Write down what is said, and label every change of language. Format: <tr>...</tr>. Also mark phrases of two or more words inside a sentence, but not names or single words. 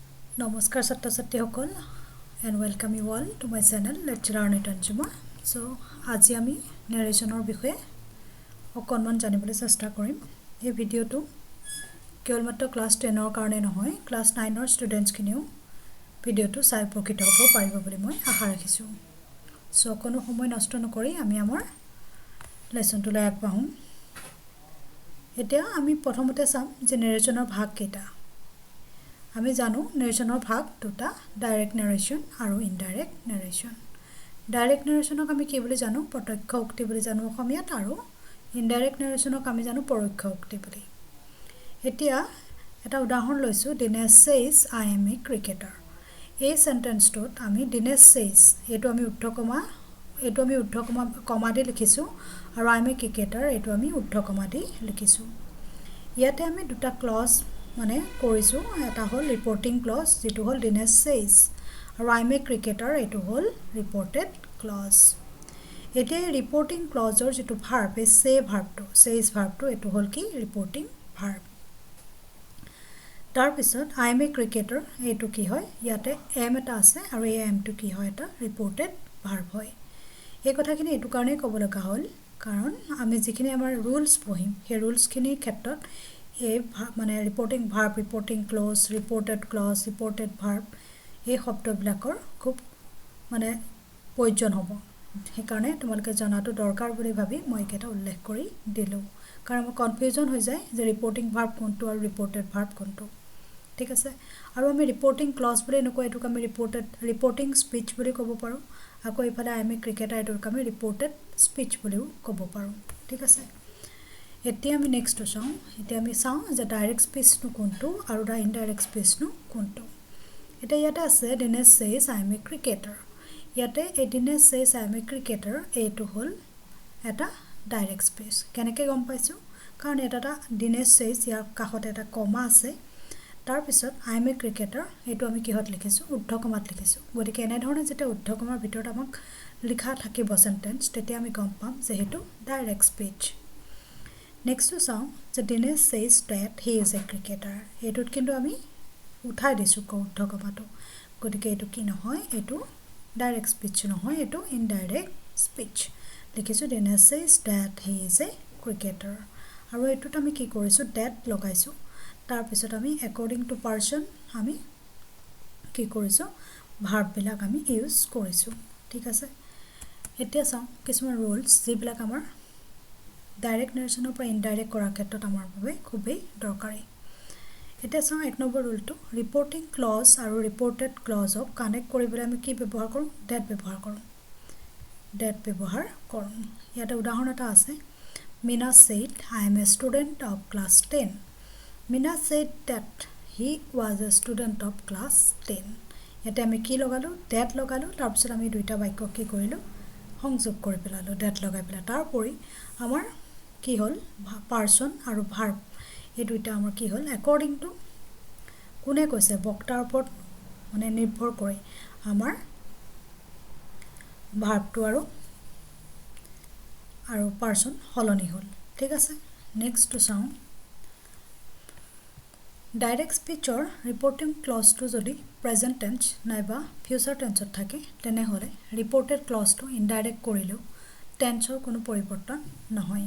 <as>নমস্কাৰ ছাত্ৰ ছাত্ৰীসকল</as> <en>and welcome you all to my channel Let's Learn it Anjuma.</en> <as>So আজি আমি narrationৰ বিষয়ে অকণমান জানিবলৈ চেষ্টা কৰিম। এই ভিডিওটো কেৱল মাত্ৰ ক্লাছ 10ৰ কাৰণে নহয়, ক্লাছ 9ৰ ষ্টুডেণ্টছ খিনিও ভিডিওটো চাই উপকৃত হ'ব পাৰিব বুলি মই আশা ৰাখিছোঁ। সো কোনো সময় নষ্ট নকৰি আমি আমাৰ লেসনটোলৈ আগবাঢ়ো। এতিয়া আমি প্ৰথমতে চাম যে narrationৰ ভাগ কেইটা। আমি জানো narrationৰ ভাগ দুটা,</as> <en>direct narration</en> <as>আৰু</as> <en>indirect narration. direct narrationক</en> <as>আমি কি বুলি জানো? প্ৰত্যক্ষ উক্তি বুলি জানো অসমীয়াত, আৰু</as> <en>indirect narrationক</en> <as>আমি জানো পৰোক্ষ উক্তি বুলি। এতিয়া এটা উদাহৰণ লৈছো,</as> <en>Dinesh says I am a cricketer।</en> <as>এই সেন্টেন্সটোত আমি Dinesh says এটো আমি কমা দি লিখিছো, আৰু</as> <en>I am a cricketer</en> <as>এটো আমি কমা দি লিখিছো। ইয়াতে আমি দুটা ক্লজ মানে কৰিছো, এটা হল</as> <en>reporting clause</en> <as>যেটো হল Dinesh says, আৰু</as> <en>I am a cricketer</en> <as>এটো হল</as> <en>reported clause.</en> <as>এতিয়া</as> <en>reporting clauseৰ</en> <as>যেটো ভাৰ্ব says ভাৰ্বটো এটো হল কি</as> <en>reporting verb.</en> <as>তাৰ পিছত</as> <en>I am a cricketer</en> <as>এটো কি হয়, ইয়াতে am এটা আছে, আৰু এই am টো কি হয়, এটা</as> <en>reported verb</en> <as>হয়। এই কথাখিনি এটো কাৰণে ক'ব লগা হল কাৰণ আমি যিখিনি আমাৰ ৰুলছ পঢ়িম সেই ৰুলছখিনিৰ ক্ষেত্ৰত এই মানে</as> <en>reporting verb, reporting clause, reported verb</en> <as>এই শব্দবিলাকৰ খুব মানে প্ৰয়োজন হ'ব। সেইকাৰণে তোমালোকে জনাটো দৰকাৰ বুলি ভাবি মই এটা উল্লেখ কৰি দিলো, কাৰণ কনফিউজন হৈ যায় যে</as> <en>reporting verb</en> <as>কোনটো আৰু</as> <en>reported verb</en> <as>কোনটো। ঠিক আছে, আৰু আমি</as> <en>reporting clause</en> <as>বুলি নকয়, এটোক আমি</as> <en>reporting speech</en> <as>বুলি ক'ব পাৰো। আকৌ ইফালে</as> <en>I am a cricketer</en> <as>এটোক আমি</as> <en>reported speech</en> <as>বুলিও ক'ব পাৰো। ঠিক আছে, এতিয়া আমি নেক্সটটো চাওঁ। এতিয়া আমি চাওঁ যে</as> <en>direct speechটো</en> <as>কোনটো আৰু</as> <en>indirect speechটো</en> <as>কোনটো। এতিয়া ইয়াতে আছে</as> <en>Dinesh says I am a cricketer। ইয়াতে Dinesh says I am a cricketer</en> <as>এটো হল এটা</as> <en>direct speech.</en> <as>কেনেকৈ গম পাইছো? কাৰণ এটা Dinesh says ইয়াৰ কাষত এটা কমা আছে, তাৰ পিছত</as> <en>I am a cricketer</en> <as>এটো আমি কিহত লিখিছো? ঊৰ্ধ্বকমাত লিখিছো। গতিকে এনে ধৰণে যেতিয়া ঊৰ্ধ্বকমাৰ ভিতৰত আমাক লিখা থাকিব সেন্টেন্স, তেতিয়া আমি গম পাম যে হেতু</as> <en>direct speech.</en> <as>নেক্সটটো চাওঁ যে</as> <en>Dinesh says that he is a cricketer।</en> <as>এটোত কিন্তু আমি উঠাই দিছো ঊৰ্ধ্বকমাটো, গতিকে এটো কি নহয়, এটো</as> <en>direct speech</en> <as>নহয়, এটো</as> <en>indirect speech. লিখিছো Dinesh says that he is a cricketer,</en> <as>আৰু এটোত আমি কি কৰিছো, that লগাইছো। তাৰ পিছত আমি</as> <en>according to person</en> <as>আমি কি কৰিছো, ভাৰ্ব বিলাক আমি ইউজ কৰিছো। ঠিক আছে, এতিয়া চাওঁ কিছুমান ৰুলছ যিবিলাক আমাৰ</as> <en>direct narrationৰ</en> <as>পৰা ইনডাইৰেক্ট কৰাৰ ক্ষেত্ৰত আমাৰ বাবে খুবেই দৰকাৰী। এতিয়া চাওঁ এক নম্বৰ ৰুলটো,</as> <en>reporting clause</en> <as>আৰু</as> <en>reported clauseক</en> <as>কানেক্ট কৰিবলৈ আমি কি ব্যৱহাৰ কৰোঁ? that ব্যৱহাৰ কৰোঁ। ইয়াতে উদাহৰণ এটা আছে,</as> <en>Meena said I am a student of class 10। Meena said that he was a student of class 10।</en> <as>ইয়াতে আমি কি লগালো? that লগালো। তাৰ পিছত আমি দুইটা বাক্য কি কৰিলো? সংযোগ কৰি পেলালো that লগাই পেলাই। তাৰ উপৰি আমাৰ কি হল, পাৰ্সন আৰু ভাৰ্ব এই দুইটা আমাৰ কি হল,</as> <en>according to</en> <as>কোনে কৈছে, বক্তাৰ ওপৰত মানে নিৰ্ভৰ কৰি আমাৰ ভাৰ্বটো আৰু পাৰ্সন সলনি হল। ঠিক আছে, নেক্সটটো চাওঁ।</as> <en>direct speechৰ reporting clauseটো</en> <as>যদি</as> <en>present tense</en> <as>নাইবা</as> <en>future tenseত</en> <as>থাকে, তেনেহলে</as> <en>reported clauseটো</en> <as>ইনডাইৰেক্ট কৰিলেও টেন্সৰ কোনো পৰিৱৰ্তন নহয়।</as>